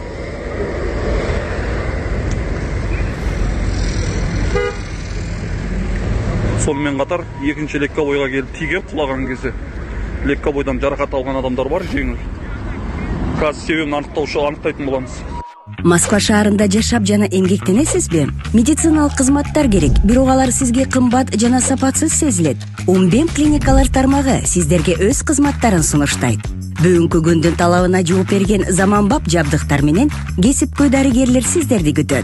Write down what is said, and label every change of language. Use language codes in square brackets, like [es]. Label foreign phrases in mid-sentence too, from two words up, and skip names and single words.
[kk] Сонымен қатар екінші Легковойға келіп тиген, құлаған кезде Легковойдан жарақат алған адамдар бар, жеңіл. Қазір себебін анықтайтын боламыз. [ky] Москва шаарында жашап жана эмгектенесизби? Медициналык кызматтар керек, бирок алар сизге кымбат жана сапатсыз сезилет. Умбем клиникалар тармагы сиздерге өз кызматтарын сунуштайт. Бүгүнкү күндүн талабына жооп берген заманбап жабдыктар менен кесипкөй дарыгерлер сиздерди күтөт.